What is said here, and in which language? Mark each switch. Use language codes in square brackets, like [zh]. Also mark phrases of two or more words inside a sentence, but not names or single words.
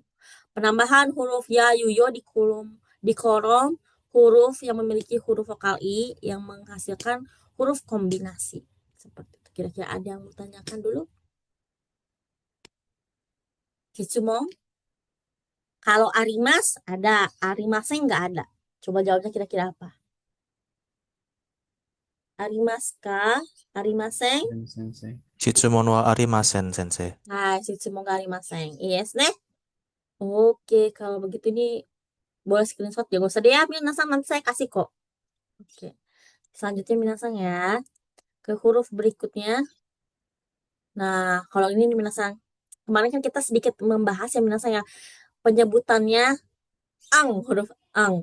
[id] Penambahan huruf ya yuyo di kolom huruf yang memiliki huruf vokal i yang menghasilkan huruf kombinasi. Seperti itu. Kira-kira ada yang mau tanyakan dulu? Kitsumon? Kalau arimas ada, arimasen nggak ada. Coba jawabnya kira-kira apa? Arimaska? Arimasen? Sensei. [ja] 質問はありません、先生. はい、質問がありません. Yes, ne? [id] Oke, kalau begitu ini boleh screenshot ya. Gak usah deh ya, Minasang. Nanti saya kasih kok. Oke. Selanjutnya Minasang ya. Ke huruf berikutnya. Nah, kalau ini Minasang. Kemarin kan kita sedikit membahas ya Minasang ya. Penyebutannya huruf ang.